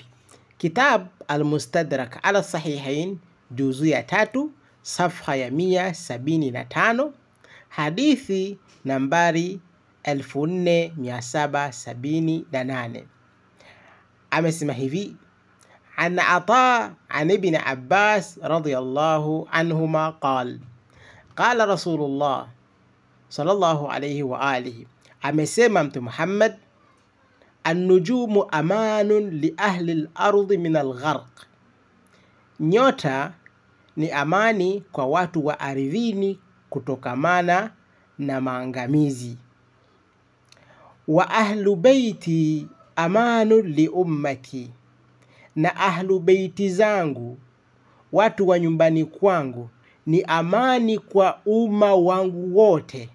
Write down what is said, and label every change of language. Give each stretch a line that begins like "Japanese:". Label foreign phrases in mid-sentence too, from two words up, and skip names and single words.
Swahili: Kitab Al-Mustadrak ala Sahihain juzu ya 3 safha ya 175 hadithi nambari 4778 amesema hivi:
Arabic: عن عطاء عن ابن عباس رضي الله عنهما قال قال رسول الله صلى الله عليه وآله
Swahili: amesema Mtume Muhammad,
Arabic: النجوم أمان لأهل الأرض من الغرق,
Swahili: nyota ni amani kwa watu wa ardhini kutokamana na maangamizi.
Arabic: وأهل بيتي أمان لأمتي,
Swahili: na
Arabic: أهل بيتي
Swahili: zangu, watu wa nyumbani kwangu, ni amani kwa umma wangu wote.